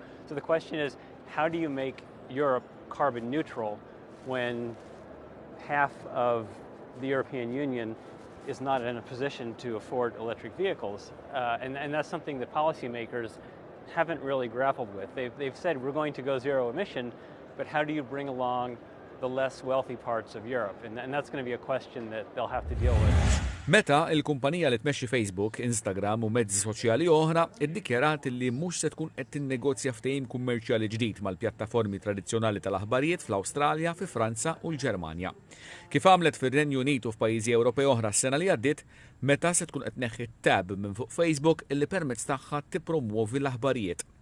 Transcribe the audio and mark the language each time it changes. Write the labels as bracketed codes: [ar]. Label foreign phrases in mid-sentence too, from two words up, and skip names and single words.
[en] So the question is, how do you make Europe carbon neutral when half of the European Union is not in a position to afford electric vehicles? And that's something that policymakers haven't really grappled with. They've said we're going to go zero emission, but how do you bring along the less wealthy parts of Europe? And that's going to be a question that they'll have to deal with. [mt] Meta il-kumpanija li tmexxi Facebook, Instagram u mezzi soċjali oħra iddikjarat li mhux se tkun qed tinnegozja ftehim kummerċjali ġdid mal-pjattaformi tradizzjonali tal-aħbarijiet fl-Awstralja, fi Franza u l-Ġermanja. Kif għamlet fir-Renju Unit u f'pajjiżi Ewropej oħra s-sena li għaddiet, meta se tkun qed tneħħi tab minn fuq Facebook illi permezz tagħha tippromuovi l-aħbarijiet.